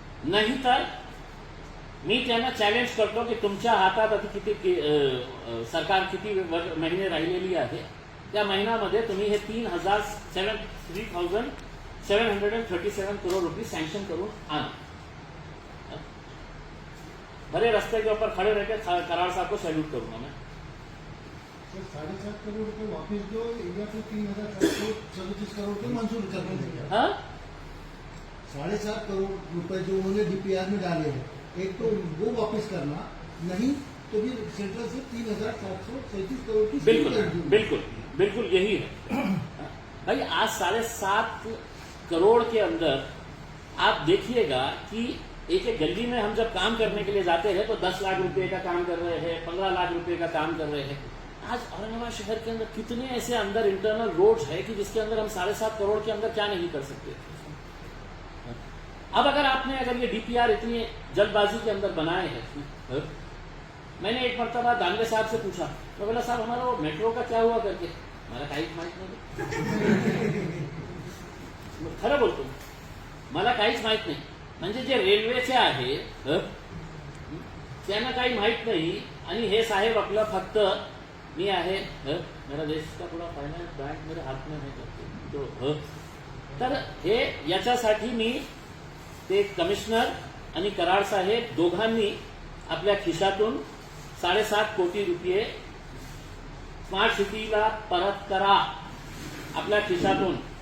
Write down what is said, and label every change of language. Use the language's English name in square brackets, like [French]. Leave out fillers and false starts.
[Marathi] नाहीतर मी त्यांना चॅलेंज करतो की तुमच्या हातात आता किती सरकार किती महिने राहिलेली आहे त्या महिन्यामध्ये तुम्ही हे 3,737 करोड़ रुपये सैंक्शन करून आना. [Hindi] भले रास्ते के ऊपर खड़े रहकर कराड़ साहब को सैल्यूट करूंगा मैं. 7.5 करोड़ रुपए वापस दो या फिर 3,737 करोड़ रुपए मंजूर करने देंगे. हाँ 7.5 करोड़ रुपए जो उन्होंने डीपीआर में डाले हैं एक तो वो वापस करना, नहीं तो फिर सेंट्रल से 3,737 करोड़ की बिल्कुल बिल्कुल बिल्कुल यही है भाई. आज 7.5 करोड़ के अंदर आप देखिएगा कि एक एक गली में हम जब काम करने के लिए जाते हैं तो 10 लाख रुपए का काम कर रहे हैं, 15 लाख रुपए का काम कर रहे हैं. आज औरंगाबाद शहर के अंदर कितने ऐसे अंदर इंटरनल रोड्स है कि जिसके अंदर हम 7.5 करोड़ के अंदर क्या नहीं कर सकते. अब अगर ये डीपीआर इतनी जल्दबाजी के अंदर बनाए हैं, मैंने एक मरतबा दानवे साहब से पूछा तो बोला साहब हमारा वो मेट्रो का क्या हुआ करके. [Marathi] मला काहीच माहित नाही. खरं बोलतो मला काहीच माहित नाही. म्हणजे जे रेल्वेचे आहे त्यांना काही माहित नाही आणि हे साहेब आपलं फक्त मी आहे [Hindi] मेरा देश का पूरा फाइनेंस बैंक मेरे हाथ में है [Marathi] तो तर हे याच्यासाठी मी ते कमिशनर आणि कराड साहेब दोघांनी आपल्या खिशातून 7.5 कोटी रुपये स्मार्ट सिटीला परत करा आपल्या खिशातून.